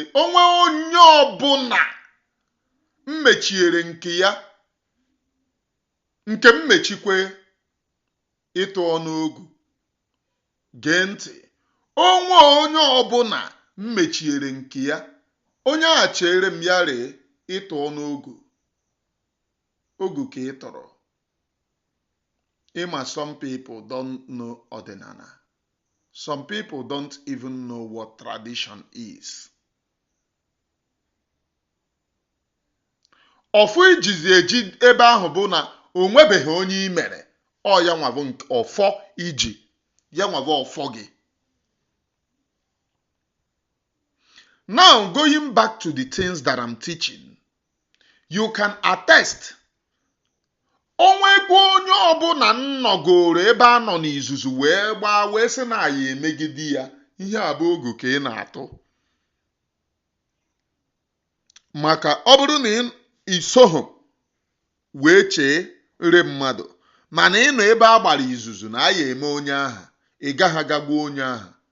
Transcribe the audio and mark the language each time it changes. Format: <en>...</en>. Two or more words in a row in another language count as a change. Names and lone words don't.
<ig>Onwe onye ọbụla mmechiere nke ya, nke m mechikwe ịtụ ọnụ ogu. Gee ntị. Onwe onye ọbụla mmechiere nke ya, onye a chere m ya ree ịtụ ọnụ ogu. Ogu ka ị tọrọ. Ịma,</ig> <en>some people don't know ọdịnala. Some people don't even know what tradition is.</en> <ig>Ọfọ ijizi eji ebe ahụ bụ na o nwebeghị onye i mere. Ọ ya nwa bụ ọfọ iji. Ya nwa bụ ọfọ gị.</ig> <en>Now, going back to the things that I'm teaching, you can attest.</en> <ig>Onwego onye ọbụla nnọgoro ebe a nọ n'izuzu wee gbaa wee sị na ya emegide ya. Ihe a bụ ogu ka ị na-atụ. Maka ọ bụrụ na isoghị wee chere mmadụ, mana ị nọ ebe a gbara izuzu na a ya eme onye aha, ị gaghị agagbuo onye aha.</ig>